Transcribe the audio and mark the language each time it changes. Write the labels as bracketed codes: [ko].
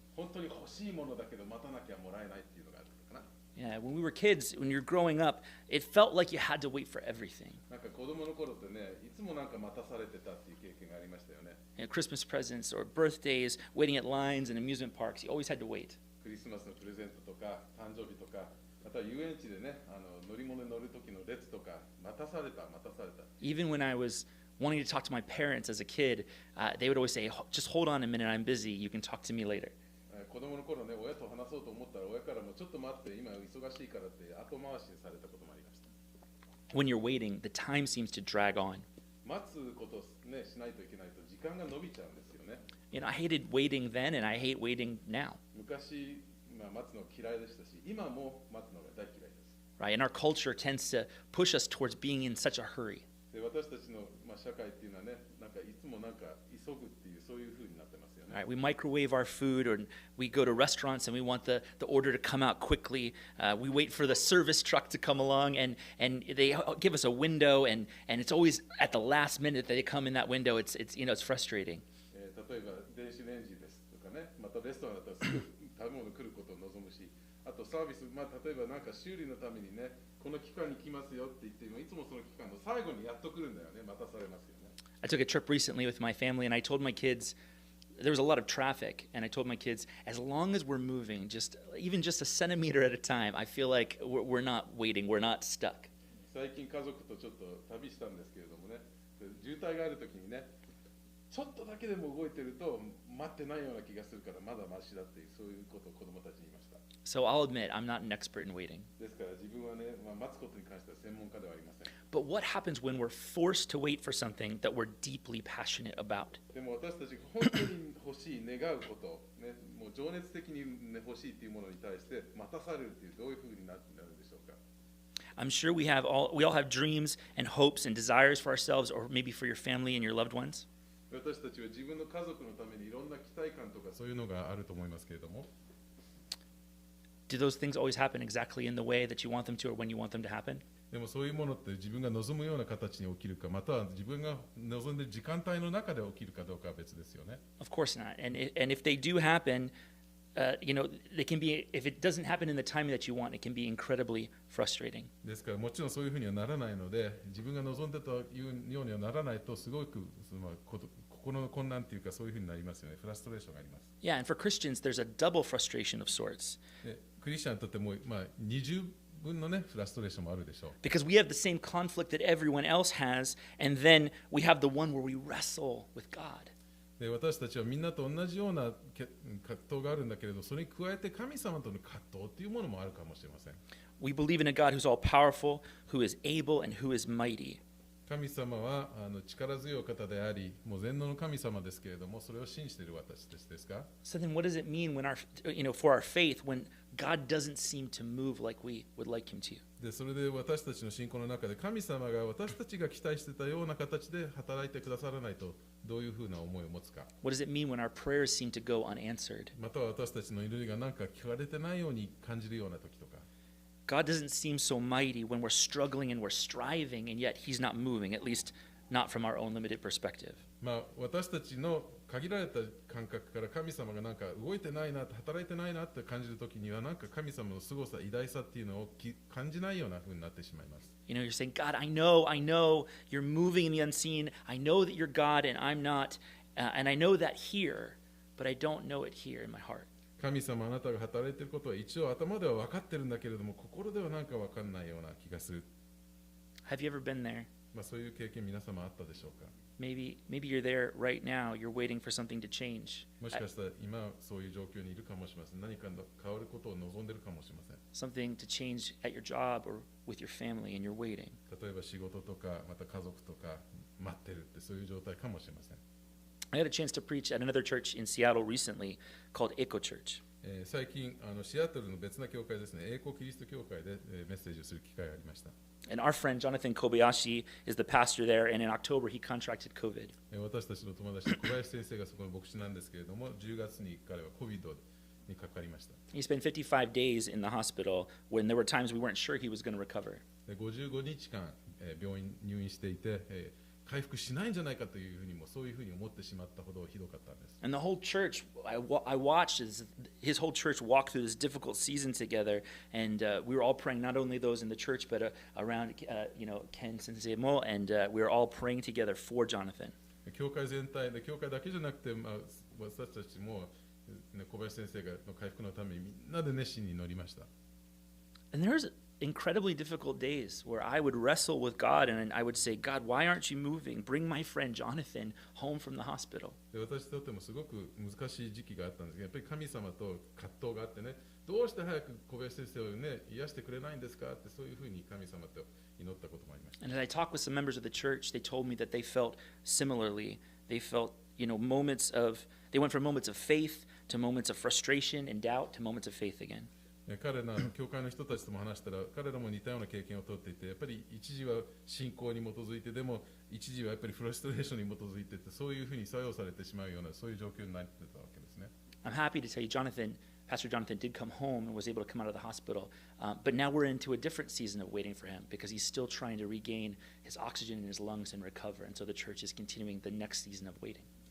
[ja] 本当に欲しいものだけど待たなきゃもらえないっていうのがあるのかな。 [en] Yeah, when we were kids, when you were growing up, it felt like you had to wait for everything. [ja] なんか子供の頃ってね、いつもなんか待たされてたっていう経験がありましたよね。 [en] Christmas presents or birthdays, waiting at lines in amusement parks, you always had to wait. [ja] クリスマスのプレゼントとか誕生日とか、または遊園地でね、乗り物に乗る時の列とか待たされた。 [en] Even when I was wanting to talk to my parents as a kid, they would always say, just hold on a minute, I'm busy, you can talk to me later. [ja] 子供の頃ね、親と話そうと思ったら親からもちょっと待って、今忙しいからって後回しにされたこともありました。 [en] When you're waiting, the time seems to drag on. [ja] 待つことをね、しないといけないと時間が伸びちゃうんですよね。 [en] You know, I hated waiting then and I hate waiting now. [ja] 昔、待つの嫌いでしたし、今も待つのが大嫌いです。 [en] Right? And our culture tends to push us towards being in such a hurry. [ja] で、私たちの、社会っていうのはね、なんかいつもなんか急ぐっていうそういう風になってますよね。 [en] Right? We microwave our food, or we go to restaurants and we want the order to come out quickly. We wait for the service truck to come along, and they give us a window, and it's always at the last minute that they come in that window. It's frustrating. [ja] 例えば電子レンジですとかね、またレストランだったらすぐ食べ物来ることを望むし、あとサービス、例えばなんか修理のためにね、この期間に来ますよって言っても、いつもその期間の最後にやっと来るんだよね、待たされますよね。 [en] I took a trip recently with my family, and I told my kids, there was a lot of traffic, and I told my kids, as long as we're moving, even just a centimeter at a time, I feel like we're not waiting, we're not stuck. [ja] 最近家族とちょっと旅したんですけれどもね、渋滞があるときにね、ちょっとだけでも動いてると待ってないような気がするからまだマシだっていうそういうことを子供たちに言いました。 [en] So I'll admit, I'm not an expert in waiting. [ja] ですから自分はね、待つことに関しては専門家ではありません。 [en] But what happens when we're forced to wait for something that we're deeply passionate about? [ja] でも私たちが本当に欲しい、願うこと、ね、もう情熱的に、ね、欲しいというものに対して待たされるというどういうふうになるんでしょうか。 [en] I'm sure we all have dreams and hopes and desires for ourselves, or maybe for your family and your loved ones. [ja] 私たちは自分の家族のためにいろんな期待感とかそういうのがあると思いますけれども。 [en] Do those things always happen exactly in the way that you want them to, or when you want them to happen? [ja] でもそういうものって自分が望むような形に起きるか、または自分が望んでいる時間帯の中で起きるかどうかは別ですよね。 [en] Of course not. And if they do happen, they can be. If it doesn't happen in the timing that you want, it can be incredibly frustrating. [ja] ですからもちろんそういうふうにはならないので、自分が望んでたようにはならないとすごく心の混乱というかそういうふうになりますよね。フラストレーションがあります。 [en] Yeah, and for Christians, there's a double frustration of sorts. [ja] でクリスチャンにとっても二重分のねフラストレーションもあるでしょう。 [en] Because we have the same conflict that everyone else has, and then we have the one where we wrestle with God. [ja] で私たちはみんなと同じような葛藤があるんだけれど、それに加えて神様との葛藤というものもあるかもしれません。 [en] We believe in a God who's all powerful, who is able, and who is mighty. [ja] 神様は力強い方であり、もう全能の神様ですけれども、それを信じている私たちですか？ [en] So then, what does it mean when for our faith, when God doesn't seem to move like we would like Him to? [ja] でそれで私たちの信仰の中で神様が私たちが期待していたような形で働いてくださらないとどういうふうな思いを持つか。 [en] What does it mean when our prayers seem to go unanswered? [ja] または私たちの祈りが何か聞かれてないように感じるような時とか。 [en] God doesn't seem so mighty when we're struggling and we're striving, and yet He's not moving, at least not from our own limited perspective. [ja] 私たちの限られた感覚から神様がなんか動いてないな、働いてないなって感じるときには、なんか神様の凄さ、偉大さっていうのを感じないような風になってしまいます。 [en] You're saying, God, I know, you're moving in the unseen. I know that you're God and I'm not, and I know that here, but I don't know it here in my heart. [ja] 神様あなたが働いていることは一応頭では分かってるんだけれども、心ではなんか分かんないような気がする。 [en] Have you ever been there? [ja] そういう経験皆様あったでしょうか。 [en] Maybe you're there right now. You're waiting for something to change. [ja] もしかしたら今そういう状況にいるかもしれません。何か変わることを望んでいるかもしれません。 [en] Something to change at your job or with your family, and you're waiting. [ja] 例えば仕事とかまた家族とか待ってるってそういう状態かもしれません。 [en] I had a chance to preach at another church in Seattle recently called Echo Church. [ja] 最近シアトルの別な教会ですね、英国キリスト教会でメッセージをする機会がありました。 [en] And our friend Jonathan Kobayashi is the pastor there, and in October he contracted COVID. [ja] 私たちの友達の小林先生がそこの牧師なんですけれども、10月に彼は COVID にかかりました。 [en] He spent 55 days in the hospital when there were times we weren't sure he was going to recover. [ja] 55日間病院入院していて、回復しないんじゃないかというふうにもそういうふうに思ってしまったほどひどかったんです。 [en] And the whole church, I watched as his whole church walk through this difficult season together, and we were all praying, not only those in the church, but around, Ken Sensei mo, and we were all praying together for Jonathan. [ja] 教会全体で、教会だけじゃなくて、私たちも、小林先生の回復のためにみんなで熱心に祈りました。 [en] And there's incredibly difficult days where I would wrestle with God and I would say, God, why aren't you moving? Bring my friend Jonathan home from the hospital. [ja] で私にとってもすごく難しい時期があったんですけど、やっぱり神様と葛藤があってね、どうして早く小林先生をね、癒してくれないんですかって、そういうふうに神様と祈ったこともありました。 [en] And as I talked with some members of the church, they told me that they felt similarly. They felt, they went from moments of faith to moments of frustration and doubt to moments of faith again. [ja] 彼ら教会の人たちとも話したら、彼らも似たような経験をとっていて、やっぱり一時は信仰に基づいて、でも一時はやっぱりフラストレーションに基づいてて、そういうふうに作用されてしまうような、そういう状況になってたわけですね。 [en] I'm happy to tell you, Pastor Jonathan did come home and was able to come out of the hospital, but now we're into a different season of waiting for him because he's still trying to regain his oxygen in his lungs and recover, and so the church is continuing the next season of waiting.